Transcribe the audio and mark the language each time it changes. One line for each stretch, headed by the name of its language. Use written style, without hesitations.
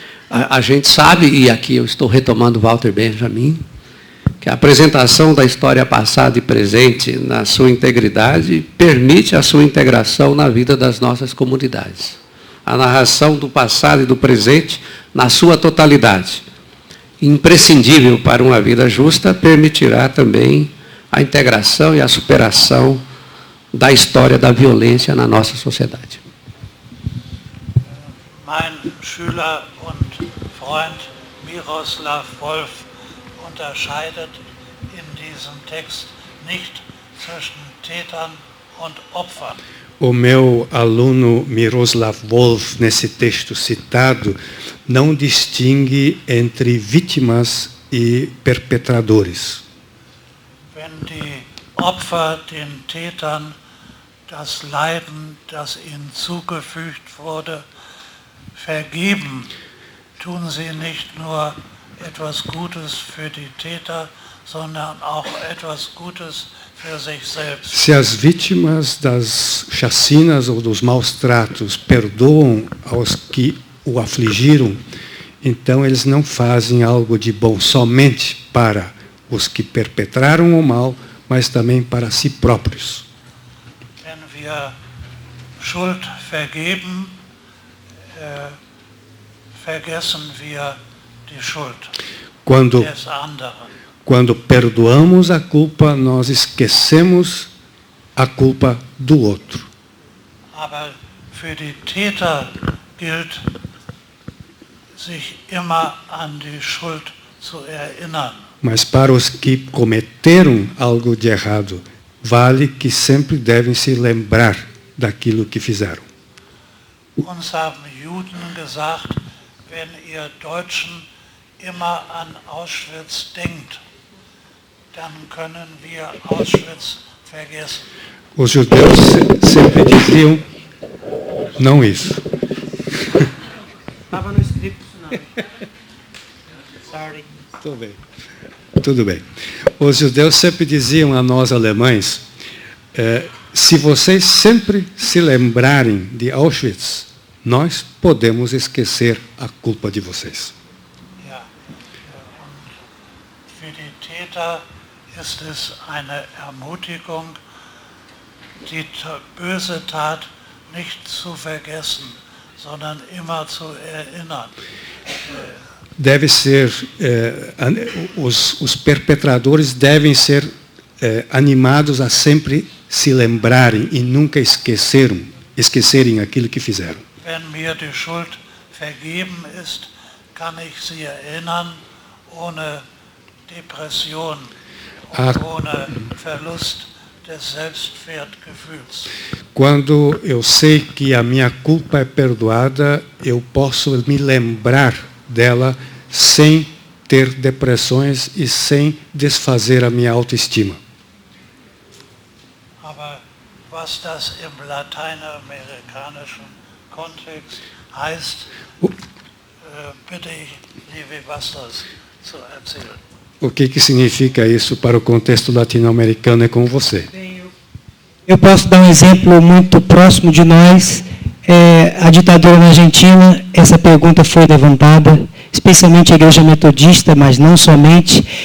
Portuguese: A gente sabe, e aqui eu estou retomando Walter Benjamin, que a apresentação da história passada e presente na sua integridade permite a sua integração na vida das nossas comunidades. A narração do passado e do presente na sua totalidade, imprescindível para uma vida justa, permitirá também a integração e a superação da história da violência na nossa sociedade.
German: Mein Schüler und Freund Miroslav Volf unterscheidet in diesem Text nicht zwischen Tätern und Opfern.
Portuguese: O meu aluno Miroslav Volf, nesse texto citado, não distingue entre vítimas e perpetradores.
German: Wenn die Opfer den Tätern das Leiden, das ihnen zugefügt wurde, vergeben, tun sie nicht nur etwas Gutes für die Täter, sondern auch etwas Gutes für sich selbst.
Portuguese: Se as vítimas das chacinas ou dos maus tratos perdoam aos que o afligiram, então eles não fazem algo de bom somente para os que perpetraram o mal, mas também para si próprios.
German: Wenn wir Schuld vergeben, vergessen wir die Schuld des anderen.
Portuguese: Quando perdoamos a culpa, nós esquecemos a culpa do outro.
German: Aber für die Täter gilt, sich immer an die Schuld zu erinnern.
Portuguese: Mas para os que cometeram algo de errado, vale que sempre devem se lembrar daquilo que fizeram.
German: Uns haben Juden gesagt, wenn ihr Deutschen immer an Auschwitz denkt, dann können wir Auschwitz vergessen.
Portuguese: Os judeus sempre diziam, não isso. Estava no escrito, não.
English: Sorry.
Portuguese: Tudo bem. Tudo bem. Os judeus sempre diziam a nós alemães, se vocês sempre se lembrarem de Auschwitz, nós podemos esquecer a culpa de vocês.
German: Ja. Für die Täter ist es eine Ermutigung, die böse Tat nicht zu vergessen, sondern immer zu erinnern.
Portuguese: Deve ser, os perpetradores devem ser animados a sempre se lembrarem e nunca esquecerem aquilo que fizeram.
German: Wenn mir die Schuld vergeben ist, kann ich sie erinnern, ohne Depression und ohne Verlust des Selbstwertgefühls.
Portuguese: Quando eu sei que a minha culpa é perdoada, eu posso me lembrar dela sem ter depressões e sem desfazer a minha autoestima.
German: Aber was das im lateinamerikanischen Kontext heißt, bitte ich Levi Bastos zu erzählen.
Portuguese: O que significa isso para o contexto latino-americano é com você. Eu posso dar um exemplo muito próximo de nós. A ditadura na Argentina, essa pergunta foi levantada, especialmente a Igreja Metodista, mas não somente.